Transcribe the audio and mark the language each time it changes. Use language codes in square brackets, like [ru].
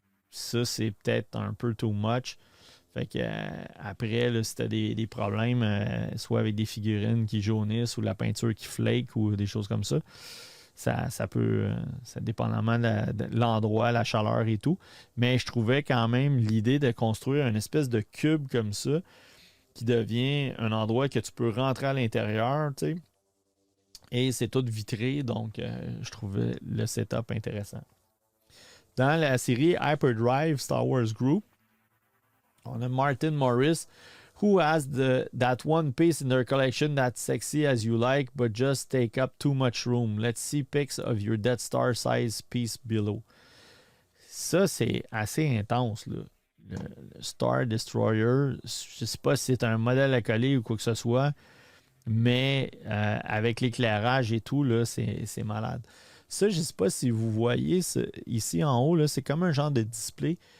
[fr] Ça, c'est peut-être un peu [en] too much. [fr] Fait que après, là, si tu as des problèmes, soit avec des figurines qui jaunissent ou la peinture qui flake ou des choses comme ça, ça peut, ça dépendamment de l'endroit, la chaleur et tout. Mais je trouvais quand même l'idée de construire une espèce de cube comme ça qui devient un endroit que tu peux rentrer à l'intérieur, tu sais. Et c'est tout vitré, donc je trouvais le setup intéressant. Dans la série [en] Hyperdrive Star Wars Group, [fr] on a [en] Martin Morris, who has that one piece in their collection that's sexy as you like, but just take up too much room. Let's see pics of your Death Star size piece below. [fr] Ça, c'est assez intense, là. Le Star Destroyer, je ne sais pas si c'est un modèle à coller ou quoi que ce soit, mais avec l'éclairage et tout, là, c'est malade. Ça, je ne sais pas si vous voyez ici en haut, là, c'est comme un genre de display.